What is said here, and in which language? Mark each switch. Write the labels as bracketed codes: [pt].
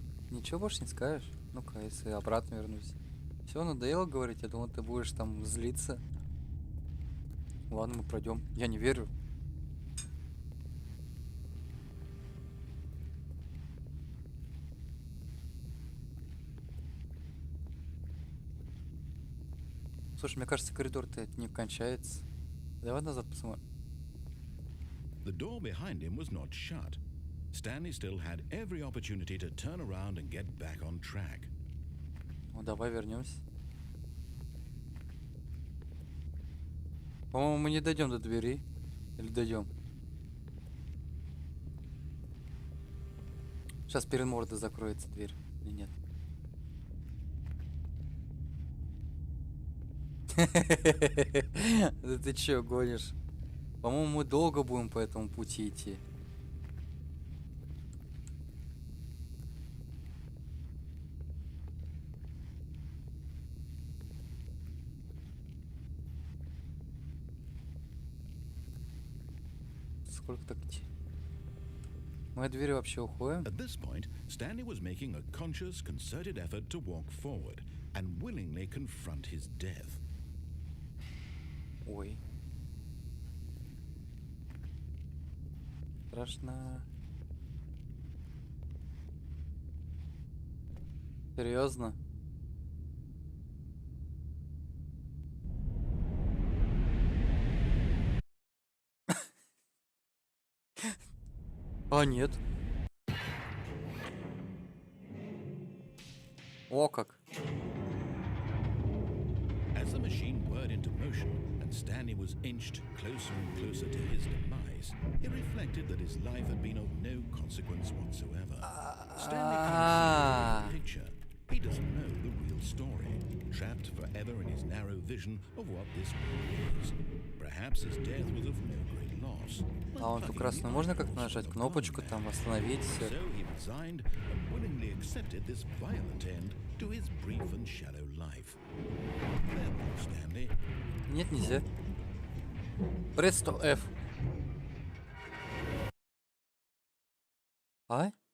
[ru] Ничего больше не скажешь? Ну-ка, если обратно вернусь. Все, надоело говорить, я думал, ты будешь там злиться. Ладно, мы пройдем. Я не верю. Слушай, мне кажется, коридор-то не кончается. Давай назад посмотрим. [en] The door behind him was not shut. Stanley still had every opportunity to turn around and get back on track. [ru] Ну, давай вернемся. По-моему, мы не дойдем до двери. Или дойдем? Сейчас перед мордой закроется дверь. Или нет? Да ты чё гонишь? По-моему, мы долго будем по этому пути идти. Сколько так идти? Мы от двери вообще уходим? [en] At this point, Stanley was making a conscious, concerted effort to walk forward and willingly confront his death. [ru] Ой. Страшно. Серьезно? А, нет. О, как. [en] As the machine whirred into motion and Stanley was inched closer and closer to his demise, he reflected that his life had been of no consequence whatsoever. Stanley can't see the picture. He doesn't know the real story, trapped forever in his narrow vision of what this world is. Perhaps his death was of no great loss. [ru] А он ту красную можно как-то нажать? Кнопочку там остановиться. [en] So he resigned and willingly accepted this violent end to his brief and shallow life. Farewell, Stanley. [ru] Нет, нельзя. Пресс F. А?